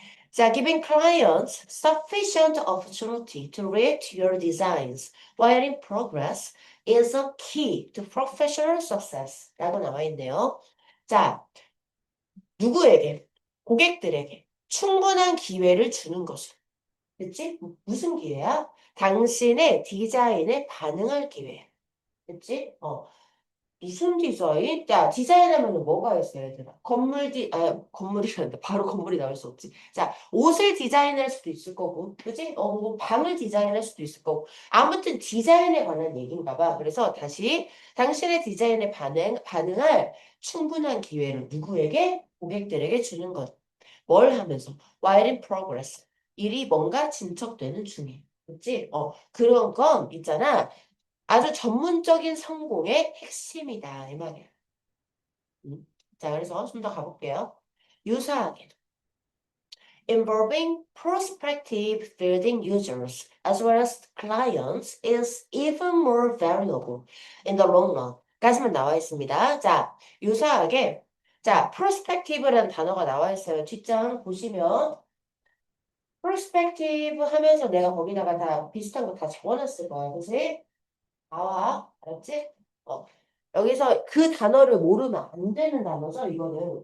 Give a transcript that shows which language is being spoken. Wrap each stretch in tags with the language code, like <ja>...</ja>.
<en>자, giving clients sufficient opportunity to rate your designs while in progress is a key to professional success.</en> <ko>라고 나와 있네요. 자, 누구에게? 고객들에게 충분한 기회를 주는 것을. 그치? 무슨 기회야? 당신의 디자인에 반응할 기회. 그치? 무슨 디자인? 야, 디자인 하면 뭐가 있어요, 얘들아? 건물이란다. 바로 건물이 나올 수 없지. 자, 옷을 디자인할 수도 있을 거고, 그지? 뭐 방을 디자인할 수도 있을 거고. 아무튼 디자인에 관한 얘기인가 봐. 그래서 다시, 당신의 디자인에 반응할 충분한 기회를 누구에게? 고객들에게 주는 것. 뭘 하면서?</ko> <en>While in progress.</en> <ko>일이 뭔가 진척되는 중에. 그치? 그런 건 있잖아. 아주 전문적인 성공의 핵심이다. 이 말이야. 자, 그래서 좀 더 가볼게요. 유사하게.</ko> <en>Involving prospective building users as well as clients is even more valuable in the long run.</en> <ko>까지만 나와 있습니다. 자, 유사하게. 자, prospective라는 단어가 나와 있어요. 뒷장 보시면 prospective 하면서 내가 거기다가 다 비슷한 거 다 적어놨을 거야. 그치? 나와. 알았지? 어. 여기서 그 단어를 모르면 안 되는 단어죠, 이거는.</ko>